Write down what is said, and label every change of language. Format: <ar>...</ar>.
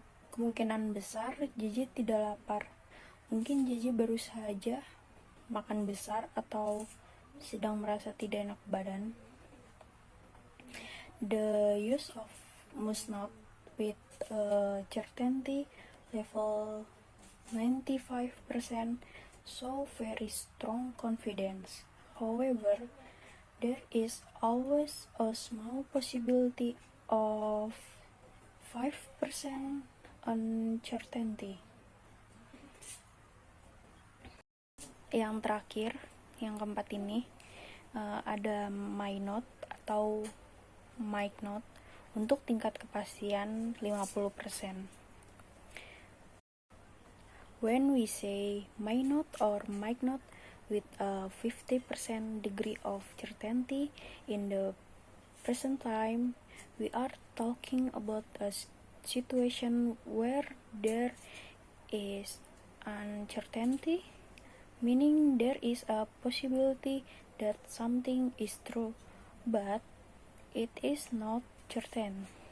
<id>Kemungkinan besar JJ tidak lapar. Mungkin JJ baru saja makan besar atau sedang merasa tidak enak badan.</id> <en>The use of must not with certainty level 95% show very strong confidence. However, there is always a small possibility of 5% uncertainty.</en> <id>Yang terakhir, yang keempat ini ada might not atau might not untuk tingkat kepastian 50%.</id> <en>When we say might not or might not with a 50% degree of certainty in the present time, we are talking about a situation where there is uncertainty, meaning there is a possibility that something is true, but it is not certain.</en>